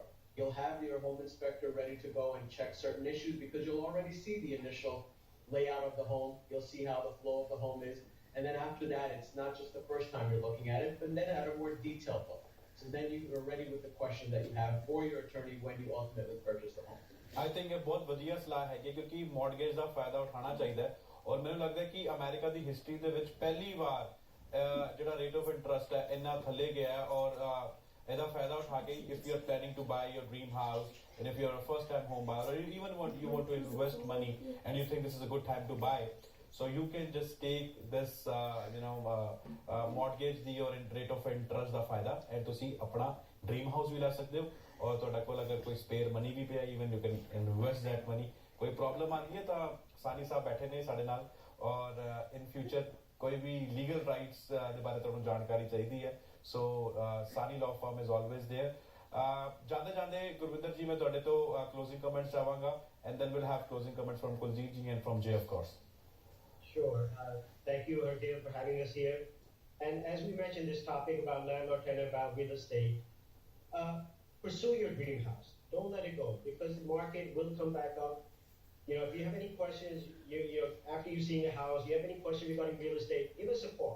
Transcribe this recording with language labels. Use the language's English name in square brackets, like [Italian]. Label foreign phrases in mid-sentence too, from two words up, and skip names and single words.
[English] You'll have your home inspector ready to go and check certain issues, because you'll already see the initial layout of the home. You'll see how the flow of the home is. And then after that, it's not just the first time you're looking at it, but then at a more detailed look. So then you are ready with the question that you have for your attorney when you ultimately purchase the home. I think [Punjabi] ਇਹ ਬਹੁਤ ਵਧੀਆ ਸਲਾਹ ਹੈਗੀ, ਕਿਉਂਕਿ ਮੌਰਗੇਜ ਦਾ ਫਾਇਦਾ ਉਠਾਉਣਾ ਚਾਹੀਦਾ ਹੈ, ਔਰ ਮੈਨੂੰ ਲੱਗਦਾ ਹੈ ਕਿ ਅਮਰੀਕਾ ਦੀ ਹਿਸਟਰੀ ਦੇ ਵਿੱਚ ਪਹਿਲੀ ਵਾਰ ਜਿਹੜਾ [English] rate of interest [Punjabi] ਹੈ ਇੰਨਾ ਥੱਲੇ ਗਿਆ ਹੈ, ਔਰ ਇਹਦਾ ਫਾਇਦਾ ਉਠਾ ਕੇ [English] if you are planning to buy your dream house, and if you are a first time home buyer, or even you want to invest money and you think this is a good time to buy, so you can just take this [Punjabi] mortgage ਦੀ ਔਰ [English] rate of interest [Punjabi] ਦਾ ਫਾਇਦਾ, and ਤੁਸੀਂ ਆਪਣਾ [English] dream house [Punjabi] ਵੀ ਲੈ ਸਕਦੇ ਹੋ, ਔਰ ਤੁਹਾਡੇ ਕੋਲ ਅਗਰ ਕੋਈ [English] spare money [Punjabi] ਵੀ ਪਿਆ, [English] even you can invest that money. [Punjabi] ਕੋਈ ਪ੍ਰੋਬਲਮ ਆਉਂਦੀ ਹੈ ਤਾਂ ਸਾਨੀ ਸਾਹਿਬ ਬੈਠੇ ਨੇ ਸਾਡੇ ਨਾਲ, ਔਰ [English] in future [Punjabi] ਕੋਈ ਵੀ [English] legal rights [Punjabi] ਦੇ ਬਾਰੇ ਤੁਹਾਨੂੰ ਜਾਣਕਾਰੀ ਚਾਹੀਦੀ ਹੈ, [English] so Sani Law Firm is always there. [Punjabi] ਜਾਂਦੇ ਜਾਂਦੇ ਗੁਰਵਿੰਦਰ ਜੀ ਮੈਂ ਤੁਹਾਡੇ ਤੋਂ [English] closing comments ਚਾਹਾਂਗਾ, and then we'll have closing comments from Kuljit ji and from Jay, of course. Sure. Thank you, Hardev, for having us here. And as we mentioned, this topic about landlord-tenant, about real estate, pursue your dream house. Don't let it go, because the market will come back up. You know, if you have any questions, after you've seen the house, you have any questions regarding real estate, give us a call.